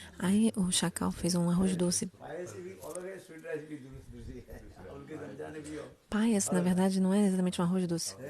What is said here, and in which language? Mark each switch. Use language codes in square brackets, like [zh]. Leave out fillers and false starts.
[pt] Aí o chacal fez um arroz doce. [hi] पायस भी अलग है, स्वीट राइस भी दूसरी है, उनके समझाने भी हो। [pt] Paias, na verdade, não é exatamente um arroz doce.